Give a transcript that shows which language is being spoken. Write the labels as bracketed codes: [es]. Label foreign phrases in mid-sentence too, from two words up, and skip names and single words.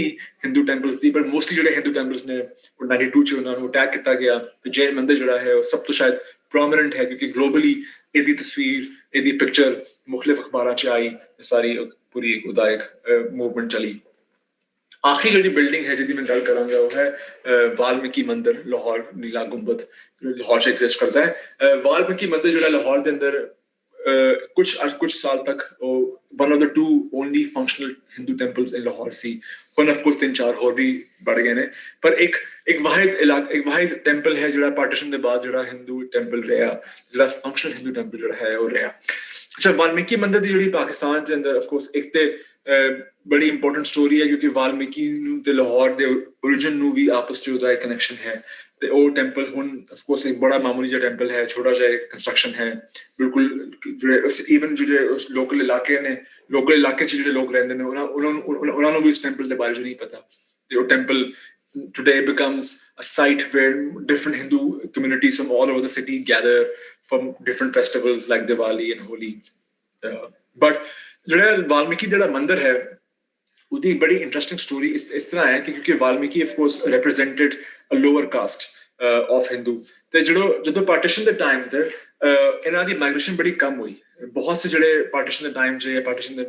[pa] ਹਿੰਦੂ ਟੈਂਪਲਸ ਦੀ ਪਰ ਮੋਸਟਲੀ ਜਿਹੜੇ ਹਿੰਦੂ ਟੈਂਪਲਸ ਨੇ ਉਹ 92 'ਚ ਉਹਨਾਂ ਨੂੰ ਅਟੈਕ ਕੀਤਾ ਗਿਆ ਤੇ ਜੈਨ ਮੰਦਿਰ ਜਿਹੜਾ ਹੈ ਉਹ ਸਭ ਤੋਂ ਸ਼ਾਇਦ ਪ੍ਰੋਮੀਨੈਂਟ ਹੈ ਕਿਉਂਕਿ ਗਲੋਬਲੀ ਇਹਦੀ ਤਸਵੀਰ ਇਹਦੀ ਪਿਕਚਰ ਮੁਖਤਲਿਫ ਅਖਬਾਰਾਂ 'ਚ ਆਈ ਸਾਰੀ ਪੂਰੀ ਉਹਦਾ ਇੱਕ ਮੂਵਮੈਂਟ ਚਲੀ ਆਖਰੀ ਜਿਹੜੀ ਬਿਲਡਿੰਗ ਹੈ ਜਿਹਦੀ ਮੈਂ ਗੱਲ ਕਰਾਂਗਾ ਉਹ ਹੈ ਵਾਲਮੀਕੀ ਮੰਦਿਰ ਲਾਹੌਰ ਨੀਲਾ ਗੁੰਬਦ ਲਾਹੌਰ 'ਚ ਐਗਜ਼ਿਸਟ ਕਰਦਾ ਹੈ ਵਾਲਮੀਕੀ ਮੰਦਿਰ ਜਿਹੜਾ ਲਾਹੌਰ ਦੇ ਅੰਦਰ ਕੁਝ ਸਾਲ ਤੱਕ ਉਹ [en] one of the two only functional Hindu temples in Lahore [pa] ਸੀ ਹੁਣ [en] of course [pa] 3-4 ਹੋਰ ਵੀ ਬਣ ਗਏ ਨੇ ਪਰ ਇੱਕ ਵਾਹਿਦ ਟੈਂਪਲ ਹੈ ਜਿਹੜਾ ਪਾਰਟੀਸ਼ਨ ਦੇ ਬਾਅਦ ਜਿਹੜਾ ਹਿੰਦੂ ਟੈਂਪਲ ਰਿਹਾ ਜਿਹੜਾ [en] functional Hindu temple [pa] ਜਿਹੜਾ ਹੈ ਉਹ ਰਿਹਾ ਅੱਛਾ ਵਾਲਮੀਕੀ ਮੰਦਿਰ ਦੀ ਜਿਹੜੀ ਪਾਕਿਸਤਾਨ ਦੇ ਅੰਦਰ [en] of course [pa] ਇੱਕ ਤੇ ਬੜੀ [en] important story [pa] ਹੈ ਕਿਉਂਕਿ ਵਾਲਮੀਕੀ ਨੂੰ ਤੇ ਲਾਹੌਰ ਦੇ origin ਨੂੰ ਵੀ ਆਪਸ 'ਚ ਉਹਦਾ ਇੱਕ ਕਨੈਕਸ਼ਨ ਹੈ ਤੇ ਉਹ ਟੈਂਪਲ ਹੁਣ [en] of course [pa] ਇੱਕ ਬੜਾ ਮਾਮੂਲੀ ਜਿਹਾ ਟੈਂਪਲ ਹੈ ਛੋਟਾ ਜਿਹਾ ਕੰਸਟਰਕਸ਼ਨ ਹੈ ਬਿਲਕੁਲ ਜਿਹੜੇ ਈਵਨ ਜਿਹੜੇ ਉਸ ਲੋਕਲ ਇਲਾਕੇ 'ਚ ਜਿਹੜੇ ਲੋਕ ਰਹਿੰਦੇ ਨੇ ਉਹਨਾਂ ਨੂੰ ਵੀ ਇਸ ਟੈਂਪਲ ਦੇ ਬਾਰੇ 'ਚ ਨਹੀਂ ਪਤਾ ਤੇ ਉਹ ਟੈਂਪਲ [en] today becomes a site where different Hindu communities from all over the city gather from different festivals like Diwali and Holi. [pa] But ਜਿਹੜਾ ਵਾਲਮੀਕੀ ਜਿਹੜਾ ਮੰਦਿਰ ਹੈ ਉਹਦੀ ਬੜੀ [en] interesting story [pa] ਇਸ ਤਰ੍ਹਾਂ ਹੈ ਕਿ ਕਿਉਂਕਿ ਵਾਲਮੀਕੀ [en] of course represented a lower caste of Hindu [pa] ਤੇ ਜਦੋਂ ਪਾਰਟੀਸ਼ਨ ਦੇ ਟਾਈਮ ਤੇ ਇਹਨਾਂ ਦੀ ਮਾਈਗ੍ਰੇਸ਼ਨ ਬੜੀ ਕਮ ਹੋਈ ਬਹੁਤ ਸੇ ਜਿਹੜੇ ਪਾਰਟੀਸ਼ਨ ਦੇ ਟਾਈਮ 'ਚ ਜਾਂ ਪਾਰਟੀਸ਼ਨ ਦੇ